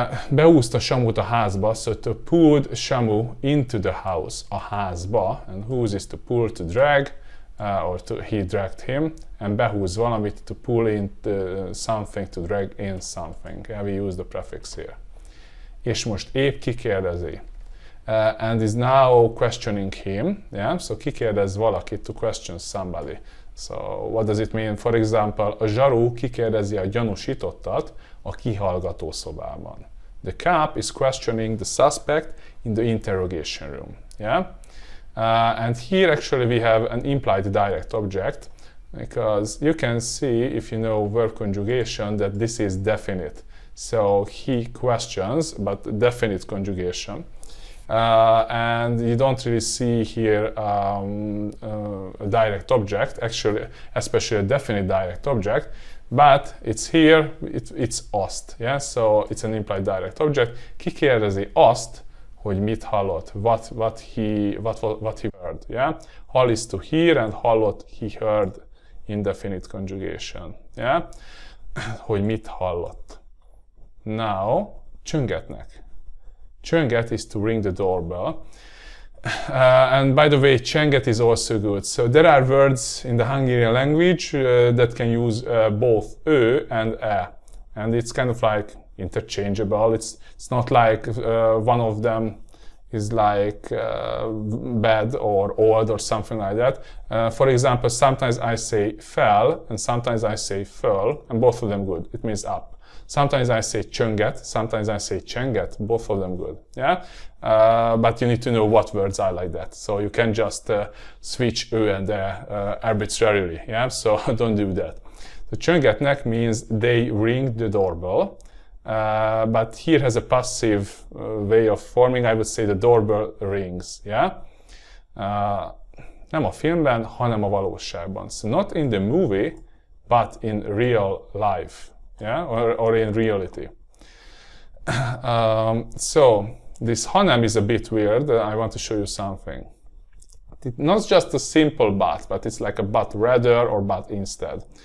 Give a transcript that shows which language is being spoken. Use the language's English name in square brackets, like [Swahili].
[Hungarian] Beúszta Samut a házba, [English] so to pull Shamu into the house, [Hungarian] a házba, [English] and whose is to pull, to drag, or he dragged him, and [Hungarian] behúz valamit, [English] to pull in something, to drag in something. Yeah, we use the prefix here. [Hungarian] És most épp kikérdezi. [English] And is now questioning him. Yeah, so [Hungarian] kikérdez valakit, [English] to question somebody. So what does it mean? For example, [Hungarian] a zsaru kikérdezi a gyanúsítottat a kihallgató szobában. [English] The cop is questioning the suspect in the interrogation room. Yeah. And here actually we have an implied direct object, because you can see, if you know verb conjugation, that this is definite. So he questions, but definite conjugation. And you don't really see here a direct object, actually, especially a definite direct object, but it's here, it's azt. Yeah? So it's an implied direct object. [Hungarian] Kikérdezi azt, hogy mit hallott, [English] what he heard. Yeah? Hall is to hear, and hallott, he heard, indefinite conjugation. Yeah? [Hungarian] Hogy mit hallott. [English] Now, [Hungarian] csöngetnek. [English] Csönget is to ring the doorbell. And by the way, csenget is also good. So there are words in the Hungarian language that can use both ö and e. And it's kind of like interchangeable. It's not like one of them is like bad or old or something like that. For example, sometimes I say fell and sometimes I say föl, and both of them good. It means up. Sometimes I say csönget, sometimes I say csenget, both of them good. Yeah, but you need to know what words are like that. So you can just switch ö and arbitrarily. Yeah, so don't do that. So csöngetnek means they ring the doorbell. But here has a passive way of forming. I would say the doorbell rings. Yeah. [Hungarian] Nem a filmben, hanem a valóságban. [English] So not in the movie, but in real life. Yeah, or in reality. So this hanem is a bit weird. I want to show you something. It's not just a simple but it's like a but rather or but instead.